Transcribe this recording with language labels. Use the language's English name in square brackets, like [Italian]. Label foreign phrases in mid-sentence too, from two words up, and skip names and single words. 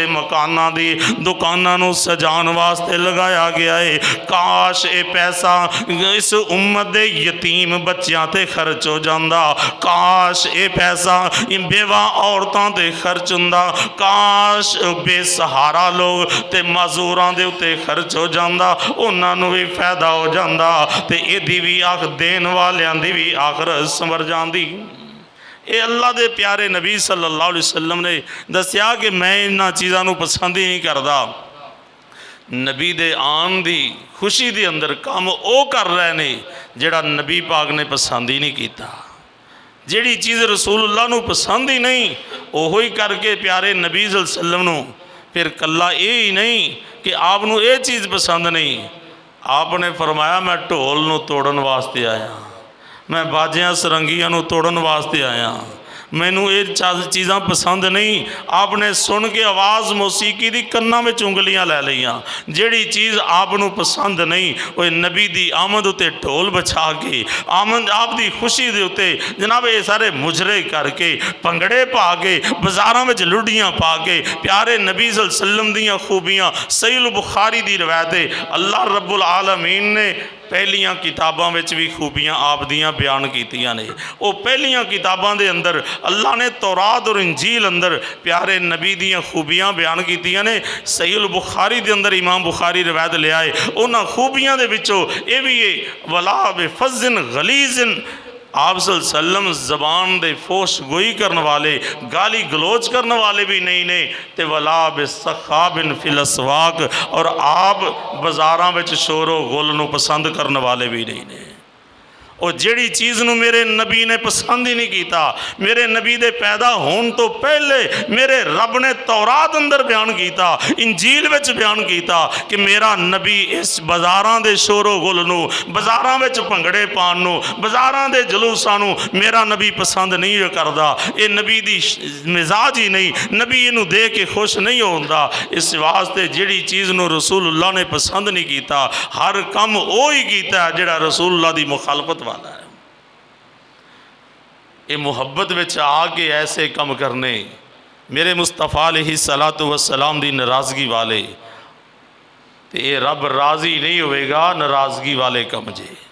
[Punjabi] مکاناں دی دکاناں نوں سجان واسطے لگایا گیا ہے، کاش یہ پیسہ اس امت دے یتیم بچیاں تے خرچ ہو جاندا، کاش یہ پیسہ بیوہ عورتاں تے خرچ ہوندا، کاش بے سہارا لوگ تے مزدوراں دے اتے خرچ ہو جاندا، اوہناں نوں بھی فائدہ ہو جاندا تے ایہدی بھی آکھ دین والیاں دی بھی آخرت سنور جاندی. یہ اللہ دے پیارے نبی [Arabic] صلی اللہ علیہ وسلم [Punjabi] نے دسیا کہ میں ایہناں چیزاں نوں پسند ہی نہیں کرتا. نبی دے آن دی خوشی دے اندر کام وہ کر رہے نے جیہڑا نبی پاک نے پسند ہی نہیں کیا. جیہڑی چیز رسول اللہ نوں پسند ہی نہیں اوہو ہی کر کے پیارے نبی [Arabic] صلی اللہ علیہ وسلم [Punjabi] نوں پھر کلا یہ ہی نہیں کہ آپ نوں یہ چیز پسند نہیں، آپ نے فرمایا میں ڈھول نوں توڑن واسطے آیا، میں باجیاں سرنگیاں نوں توڑن واسطے آیا، مینوں یہ چیزاں پسند نہیں. آپ نے سن کے آواز موسیقی دی کناں میں انگلیاں لے لئیاں. جیہڑی چیز آپ نوں پسند نہیں وہ نبی دی آمد اتے ڈھول بچھا کے آمد آپ دی خوشی دے اتے جناب یہ سارے مجرے کر کے بھنگڑے پا کے بازاراں میں لڈیاں پا کے پیارے نبی [Arabic] صلی اللہ علیہ وسلم [Punjabi] دیاں خوبیاں صحیح بخاری دی روایت ہے. [Arabic] اللہ رب العالمین [Punjabi] نے پہلیاں کتاباں میں بھی خوبیاں آپ دیاں بیان کیتیاں نے. وہ پہلیاں کتاباں دے اندر اللہ نے تورات اور انجیل اندر پیارے نبی دیاں خوبیاں بیان کیتیاں نے. صحیح بخاری دے اندر امام بخاری روایت لے آئے، اوہناں خوبیاں دے وچوں یہ بھی ہے [Arabic] ولا بفظ غليظ, [Punjabi] آپ [Arabic] صلی اللہ علیہ وسلم [Punjabi] زبان دے فحش گوئی کرنے والے گالی گلوچ کرنے والے بھی نہیں نے، تے [Arabic] ولا بسخاب في الأسواق, [Punjabi] اور آپ بازاراں وچ شور و غل نوں پسند کرنے والے بھی نہیں نے. اور جیہڑی چیز نوں میرے نبی نے پسند ہی نہیں کیا، میرے نبی دے پیدا ہونے تو پہلے میرے رب نے تورات اندر بیان کیا، انجیل وچ بیان کیا کہ میرا نبی اس بازاراں دے شور و غل نوں، بازاراں وچ بھنگڑے پان نوں، بازاراں دے جلوساں نوں میرا نبی پسند نہیں کرتا. یہ نبی دی مزاج ہی نہیں، نبی اینوں دیکھ کے خوش نہیں ہوتا. اس واسطے جیہڑی چیز نوں رسول اللہ نے پسند نہیں کیا، ہر کام وہ ہی کیا جیہڑا رسول اللہ دی مخالفت والا ہے. یہ محبت میں آ کے ایسے کم کرنے میرے مصطفیٰ [Arabic] علیہ الصلاۃ والسلام [Punjabi] دی ناراضگی والے، تو یہ رب راضی نہیں ہووے گا ناراضگی والے کم جے.